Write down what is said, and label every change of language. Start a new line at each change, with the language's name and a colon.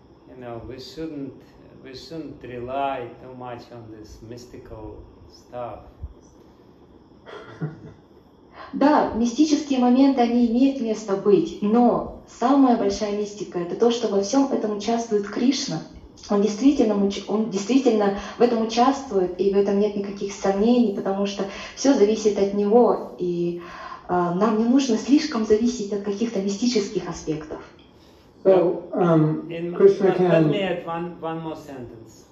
English: You know, we shouldn't rely too much on this mystical stuff.
Russian: Да, мистические моменты, они имеют место быть, но самая большая мистика — это то, что во всем этом участвует Кришна. Он действительно в этом участвует, и в этом нет никаких сомнений, потому что все зависит от него, и нам не нужно слишком зависеть от каких-то мистических аспектов.
English: So, Krishna can... Let me add one more sentence.